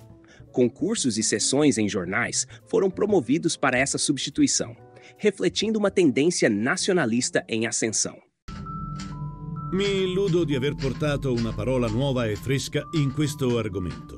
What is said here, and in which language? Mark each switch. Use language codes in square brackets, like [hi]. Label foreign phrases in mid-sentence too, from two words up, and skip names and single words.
[pt] Concursos e sessões em jornais foram promovidos para essa substituição, refletindo uma tendência nacionalista em ascensão. [it] Mi illudo di aver portato una parola nuova e fresca in questo argomento.